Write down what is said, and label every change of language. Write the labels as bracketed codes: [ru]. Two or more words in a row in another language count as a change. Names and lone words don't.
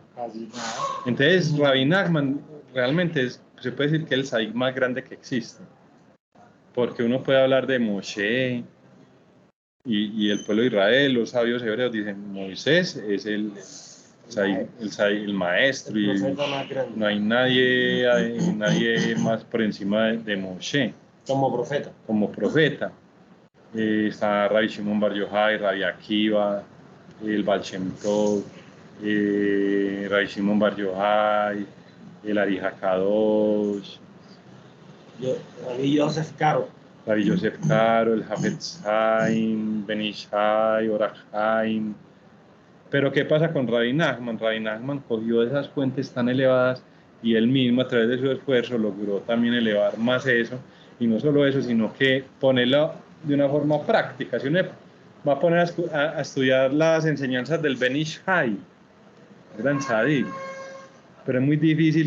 [es] Entonces Rabbi Nachman realmente se puede decir que es el tzadik más grande que existe, porque uno puede hablar de Moshe y el pueblo de Israel, los sabios hebreos dicen Moisés es el maestro, y no hay nadie más por encima de Moshe como profeta. Está Rabbi Shimon Bar Yochai, Rabbi Akiva, el Baal Shem Tov, Rabbi Shimon Bar Yochai, el Ari HaKadosh, Rabbi Yosef Karo, el Hafetz Haim, Ben Ish Chai, Orach Chaim. Pero ¿qué pasa con Rabbi Nachman? Rabbi Nachman cogió esas fuentes tan elevadas y él mismo, a través de su esfuerzo, logró también elevar más eso. Y no solo eso, sino que ponerlo de una forma práctica. Si uno va a poner a estudiar las enseñanzas del Ben Ish Chai, gran tzadik, pero es muy difícil